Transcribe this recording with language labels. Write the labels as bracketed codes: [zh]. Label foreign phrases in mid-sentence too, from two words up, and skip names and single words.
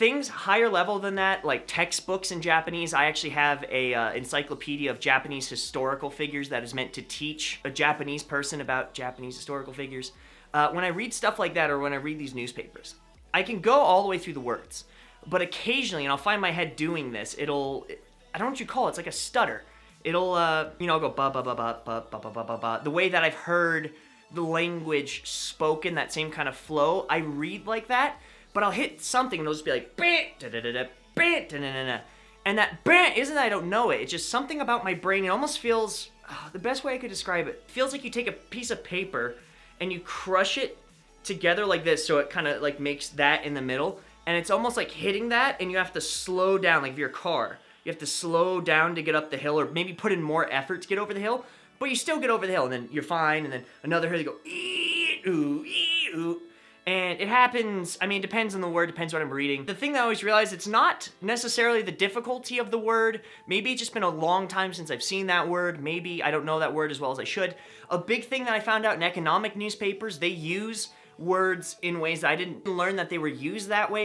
[en] Things higher level than that, like textbooks in Japanese. I actually have a encyclopedia of Japanese historical figures that is meant to teach a Japanese person about Japanese historical figures. When I read stuff like that, or when I read these newspapers, I can go all the way through the words. But occasionally, and I'll find my head doing this, I don't know what you call it, it's like a stutter. It'll, you know, I'll go ba ba ba ba ba ba ba ba ba ba. The way that I've heard the language spoken, that same kind of flow, I read like that, but I'll hit something and it'll just be like, and that isn't that I don't know it, it's just something about my brain. It almost feels, the best way I could describe it, feels like you take a piece of paper and you crush it together like this, so it kind of like makes that in the middle, and it's almost like hitting that, and you have to slow down, like if you're a car, you have to slow down to get up the hill, or maybe put in more effort to get over the hill, but you still get over the hill, and then you're fine, and then another hill, you go, ee-oo, ee-oo. And it happens, I mean, it depends on the word, depends what I'm reading. The thing that I always realize, it's not necessarily the difficulty of the word. Maybe it's just been a long time since I've seen that word. Maybe I don't know that word as well as I should. A big thing that I found out in economic newspapers, they use words in ways that I didn't learn that they were used that way.